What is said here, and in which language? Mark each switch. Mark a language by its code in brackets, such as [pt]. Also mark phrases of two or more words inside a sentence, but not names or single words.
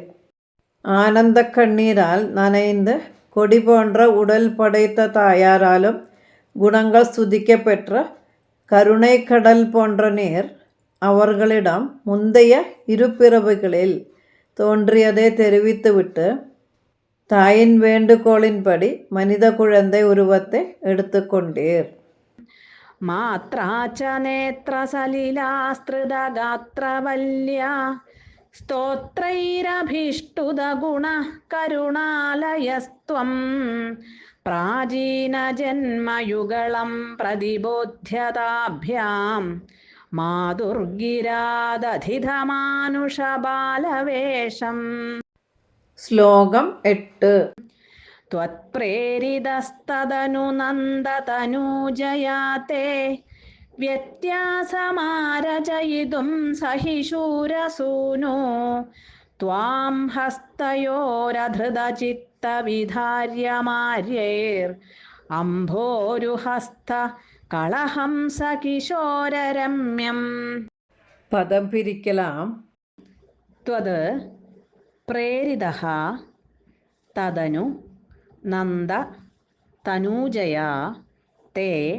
[ta] ஆனந்த கண்ணீரால் நனைந்து கொடி போன்ற உடல் படைத்த தாயாராலும் குணங்கள் ஸ்துதிக்கப்பெற்ற கருணை கடல் போன்ற நீர் அவர்களிடம் முந்தைய 2 பிறவிகளில் தோன்றியதை தெரிவித்துவிட்டு தாயின் வேண்டுகோளின்படி மனித குழந்தை உருவத்தை எடுத்துக்கொண்டீர். [sa] മാത്രാച നേത്രസലിലാസ്തൃതഗാത്രവല്യ സ്തോത്രൈരഭീഷ്ടുതഗുണ കരുണാലയസ്ത്വം പ്രാചീനജന്മയുഗളം പ്രതിബോധ്യതാഭ്യാം മാതുർഗിരാദധിതമാനുഷബാലവേഷം. [ml] ശ്ലോകം 8. [sa] त्वत्प्रेरितस्तदनु नन्दतनूजया ते व्यत्यासमारचयितुं सहिशूरसूनो त्वां हस्तयोरधृतचित्तविधार्यमार्यैर्अम्भोरुहस्थ കളഹംസ കിശോരരമ്യം. [ml] പദം പിരിക്കലാം. [sa] ത്വത് പ്രേരിതഃ തദനു നന്ദ തനൂജയാ തേ